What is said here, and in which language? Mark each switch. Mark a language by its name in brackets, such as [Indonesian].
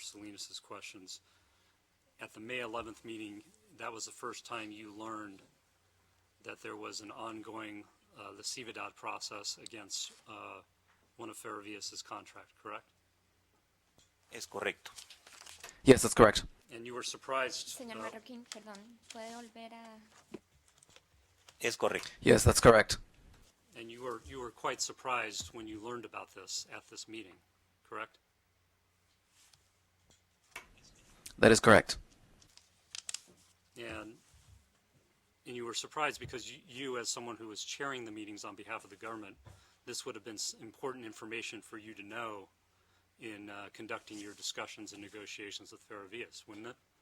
[English] Salinas' questions, at the May 11th meeting, that was the first time you learned that there was an ongoing Licividad process against one of Ferrovias' contract, correct? [Spanish] Es correcto. [English] Yes, that's correct. And you were surprised. [Spanish] Señor Marroquín, perdón, ¿puede volver a...? Es correcto. [English] Yes, that's correct. And you were quite surprised when you learned about this at this meeting, correct? That is correct. And you were surprised because you, as someone who was chairing the meetings on behalf of the government, this would have been important information for you to know in conducting your discussions and negotiations with Ferrovias, wouldn't it?